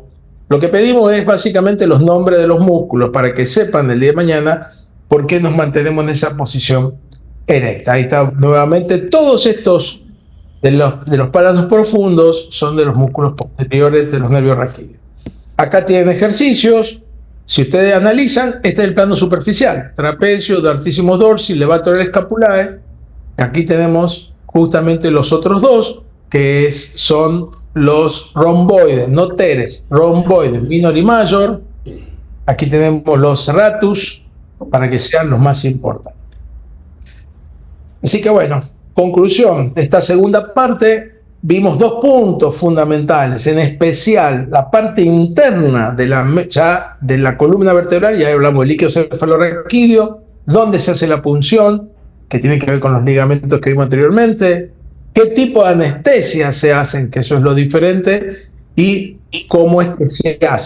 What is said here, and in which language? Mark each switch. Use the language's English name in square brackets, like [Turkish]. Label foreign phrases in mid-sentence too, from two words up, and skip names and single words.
[Spanish] Lo que pedimos es básicamente los nombres de los músculos para que sepan el día de mañana por qué nos mantenemos en esa posición erecta. Ahí está nuevamente todos estos de los planos profundos son de los músculos posteriores de los nervios raquídeos. Acá tienen ejercicios. Si ustedes analizan, este es el plano superficial. Trapecio, [Latin] dartísimo dorsi, levator escapulae. [Spanish] Aquí tenemos justamente los otros dos, que son los romboides, no teres, romboides, minor y mayor. Aquí tenemos los serratus, para que sean los más importantes. Así que bueno, conclusión de esta segunda parte, vimos dos puntos fundamentales, en especial la parte interna de la columna vertebral, ya hablamos del líquido cefalorraquídeo, dónde se hace la punción, que tiene que ver con los ligamentos que vimos anteriormente, qué tipo de anestesia se hacen, que eso es lo diferente, y cómo es que se hace.